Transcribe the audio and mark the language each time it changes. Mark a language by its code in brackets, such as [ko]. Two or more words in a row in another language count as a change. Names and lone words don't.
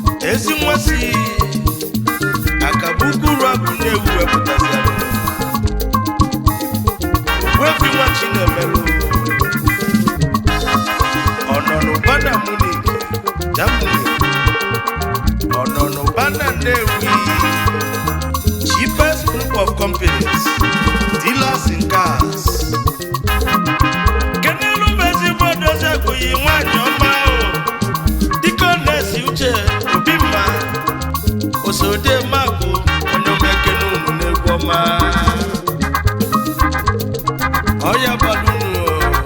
[ig] Ezi nwa si Akabukwu Road Nnewi wepụtasịanụ. Ogbuefi nwa Chinemelu. Ọ nọ n'ụba na Munich, Germany. Ọ nọ n'ụba na Nnewi. [en] Cheapest group of companies, dealers in cars. [ig] Kenelu m ezigbo dozi akwụghị nwaanyị ọma o. Diko na-esi uche, obi mma. Osode Magụ, onye ọma ekene unu n'egwu ọma. Ọ ya balụ unu o.